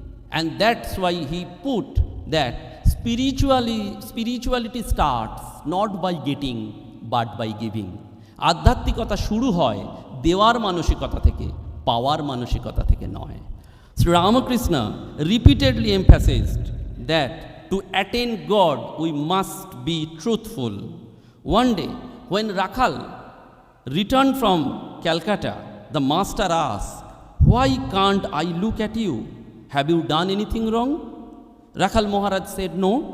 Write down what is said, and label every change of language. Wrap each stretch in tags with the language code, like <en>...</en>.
<en>And that's why he put that spirituality starts not by getting but by giving.</en> <bn>আধ্যাত্মিকতা শুরু হয় দেওয়ার মানসিকতা থেকে, পাওয়ার মানসিকতা থেকে নয়।</bn> <en>Sri Ramakrishna repeatedly emphasized that to attain God we must be truthful. One day when Rakhal returned from Calcutta, the master asked, why can't I look at you? Have you done anything wrong? Rakhal Maharaj said, no.</en>